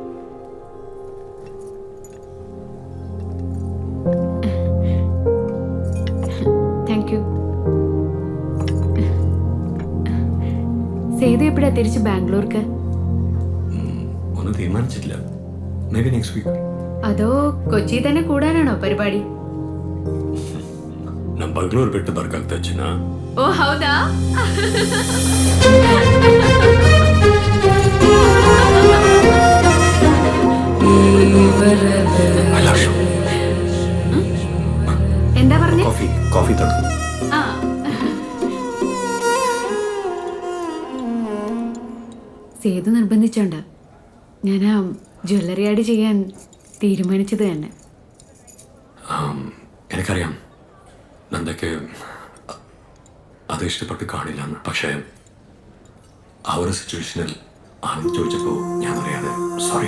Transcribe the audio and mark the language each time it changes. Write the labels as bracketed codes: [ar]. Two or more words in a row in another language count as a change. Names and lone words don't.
[en] thank you. [ml] സേതു എപ്പോഴാ തിരിച്ച് ബാംഗ്ലൂർക്ക്? ഒന്നും തീരുമാനിച്ചിട്ടില്ല. [en] maybe next week. [ml] അതോ കൊച്ചി തന്നെ കൂടാനാണോ പരിപാടി? [kn] ನಮ್ಮ ಬೆಂಗಳೂರು ಬಿಟ್ಟು ಬರ್ಕಾಗ್ತಾ ಚಿನ್ನ. ಓ ಹೌದಾ? [ml] എന്താ പറഞ്ഞേ? [kn] ಕಾಫಿ ತಗೊಂಡು. [ml] സേതു നിർബന്ധിച്ചോണ്ട ഞാൻ ആ ജ്വല്ലറി ആഡ് ചെയ്യാൻ തീരുമാനിച്ചത് തന്നെ. എനിക്കറിയാം നന്ദയ്ക്ക് അത് ഇഷ്ടപ്പെട്ട് കാണില്ല, പക്ഷേ ആ ഒരു സിറ്റുവേഷനിൽ ആണെന്ന് ചോദിച്ചപ്പോൾ ഞാൻ അറിയാതെ സോറി.